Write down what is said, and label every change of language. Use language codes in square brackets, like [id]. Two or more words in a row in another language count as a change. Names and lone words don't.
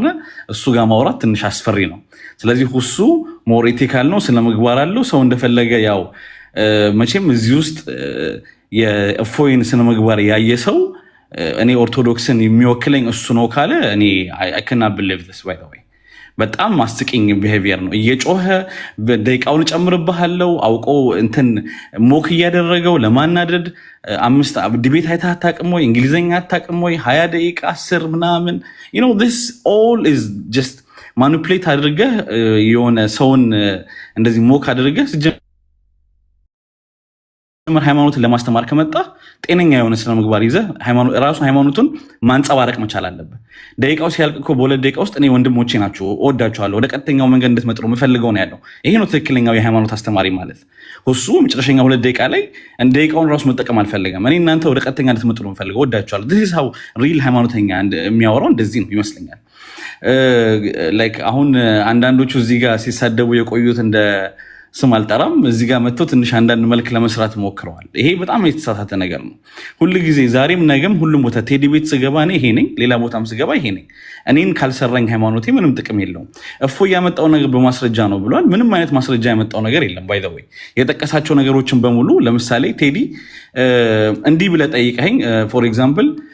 [am] እሱ ጋር ማውራት ትንሽ አስፈሪ ነው። ስለዚህ ሁሱ [en] more ethical [am] ነው፣ ስነ ምግባር አለው። ሰው እንደፈለገ ያው መቼም እዚህ ውስጥ የእፎይን ስነ ምግባር ያየ ሰው እኔ ኦርቶዶክስን የሚወክለኝ እሱ ነው ካለ እኔ [en] I can't believe this by the way። [am] በጣም አስቂኝ ቢሄቪየር ነው። እየጮኸ ደቂቃውን እጨምርብሃለሁ አውቆ እንትን ሞክ እያደረገው ለማናደድ 5 ዲቤት አይተህ አታውቅም ወይ? እንግሊዝኛ አታውቅም ወይ? 20 ደቂቃ 10 ምናምን [en] this all is just [am] ማኒፕሌት አድርገህ የሆነ ሰውን እንደዚህ ሞክ አድርገህ ሃይማኖትን ለማስተማር ከመጣ ጤነኛ የሆነ ስነ ምግባር ይዘህ ራሱ ሃይማኖቱን ማንጸባረቅ መቻል አለብህ። ደቂቃው ሲያልቅ እኮ በ2 ደቂቃ ውስጥ እኔ ወንድሞቼ ናቸው እወዳቸዋለሁ ወደ ቀጥተኛው መንገድ እንድትመጡ የምፈልገው ነው ያለው። ይሄ ነው ትክክለኛው የሃይማኖት አስተማሪ ማለት። እሱ መጨረሻኛ 2 ደቂቃ ላይ ደቂቃውን ራሱ መጠቀም አልፈለገም። እኔ እናንተ ወደ ቀጥተኛ እንድትመጡ ነው የምፈልገው፣ እወዳቸዋለሁ። [en] this is how real [am] ሃይማኖተኛ የሚያወራው እንደዚህ ነው ይመስለኛል። አሁን አንዳንዶቹ እዚህ ጋር ሲሳደቡ የቆዩት እንደ ስም አልጠራም እዚህ ጋር መጥቶ ትንሽ አንዳንድ መልክ ለመስራት ሞክረዋል። ይሄ በጣም የተሳሳተ ነገር ነው። ሁሉ ጊዜ ዛሬም ነገም ሁሉም ቦታ ቴዲ ቤት ስገባ እኔ ይሄ ነኝ፣ ሌላ ቦታም ስገባ ይሄ ነኝ። እኔን ካልሰራኝ ሃይማኖቴ ምንም ጥቅም የለውም። እፎይ ያመጣው ነገር በማስረጃ ነው ብሏል። ምንም አይነት ማስረጃ ያመጣው ነገር የለም። [en] by the way [am] የጠቀሳቸው ነገሮችን በሙሉ ለምሳሌ ቴዲ እንዲህ ብለህ ጠይቀኸኝ [en] for example